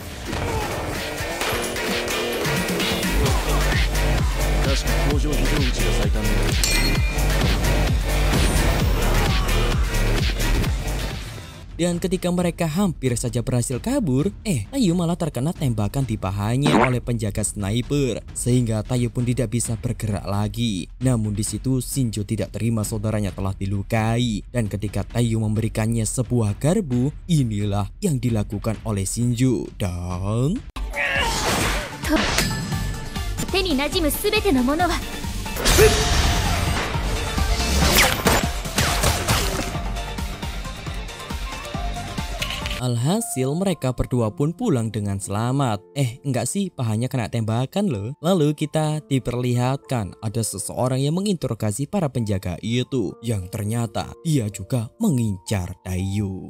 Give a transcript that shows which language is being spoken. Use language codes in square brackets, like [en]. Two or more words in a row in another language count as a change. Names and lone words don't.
[id] Dan ketika mereka hampir saja berhasil kabur, Taiyo malah terkena tembakan di pahanya oleh penjaga sniper, sehingga Taiyo pun tidak bisa bergerak lagi. Namun di situ Shinjo tidak terima saudaranya telah dilukai, dan ketika Taiyo memberikannya sebuah garpu, inilah yang dilakukan oleh Shinjo. Dan [ja] 手に馴染むすべてのものは [id] Alhasil mereka berdua pun pulang dengan selamat. Enggak sih, pahanya kena tembakan loh. Lalu kita diperlihatkan ada seseorang yang menginterogasi para penjaga itu, yang ternyata dia juga mengincar Taiyo.